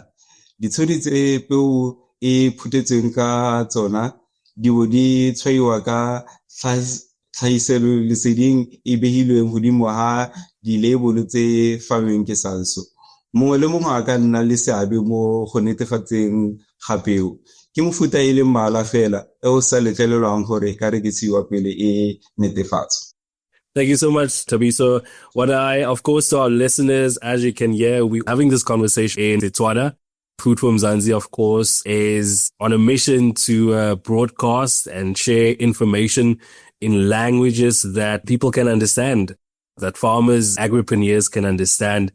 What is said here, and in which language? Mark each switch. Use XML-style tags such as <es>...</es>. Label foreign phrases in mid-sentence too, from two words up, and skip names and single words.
<tn>Ditshodi tse peo e phutetsweng ka tsona di bo di tshwaiwa ka tlhagiseloleseding e behilweng godimo ga dilabole tse fanweng ke SANSOR. Mongwe le mongwe a ka nna le seabe mo go netefatseng ga peo. Ke mofuta e le mmala fela e o sa letlelelwang gore ka rekisiwa pele e netefatswa.</tn> <en>Thank you so much, Thabiso. Of course, to our listeners, as you can hear, we're having this conversation in Setswana. Food for Mzansi, of course, is on a mission to broadcast and share information in languages that people can understand, that farmers, agripreneurs can understand.</en>